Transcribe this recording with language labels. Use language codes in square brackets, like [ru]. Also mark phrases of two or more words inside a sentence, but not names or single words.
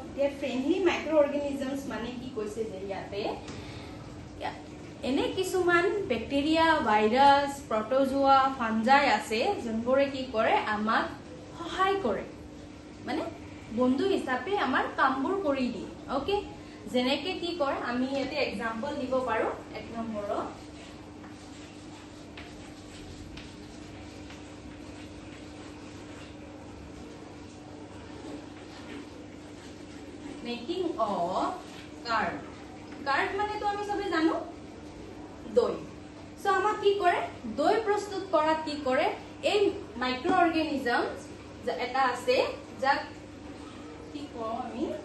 [en] the friendly microorganisms [as] মানে কি কৈছে যে যতে এনে কিছুমান [en] bacteria virus protozoa fungi [as] আছে যিবোৰে কি কৰে আমাক সহায় কৰে মানে বন্ধু হিচাপে আমাৰ কামবোৰ কৰি দিয়ে okay যেনেকৈ কি কৰে আমি যতে example দিব পাৰোঁ এক নম্বৰ [en] making of curd curd [as] মানে তো আমি সবে জানো দই সো আমা কি করে দই প্রস্তুত করাত কি করে এই [en] micro organisms [as] যা এটা আছে যা কি কও আমি